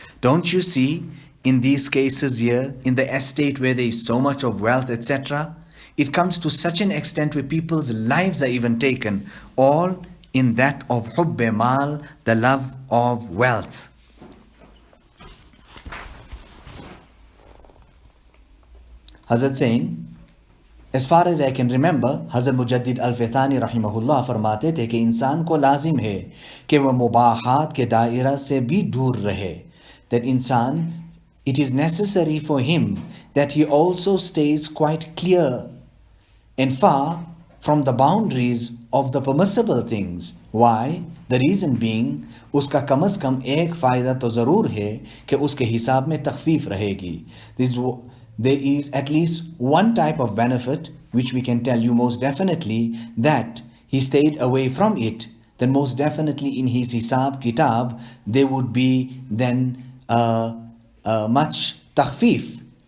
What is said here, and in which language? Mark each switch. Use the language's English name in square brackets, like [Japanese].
[English] Don't you see in these cases here, in the estate where there is so much of wealth, etc., it comes to such an extent where people's lives are even taken, all in that of hubbe mal, the love of wealth. Hazrat saying, as far as I can remember, [Hindi] Hazrat Mujaddid Al-Fithani rahimahullah फरमाते थे कि इंसान को लाजिम है कि वह मुबाहात के दायरा से भी दूर रहे. [English] That insan, it is necessary for him that he also stays quite clear and far from the boundaries of the permissible things. Why? The reason being, [Hindi] उसका कम से कम एक फ़ायदा तो ज़रूर है कि उसके हिसाब में तख़फ़ीफ़ रहेगी. [English] There is at least one type of benefit which we can tell you most definitely, that he stayed away from it. Then most definitely in his hisab kitab there would be then much takhfif.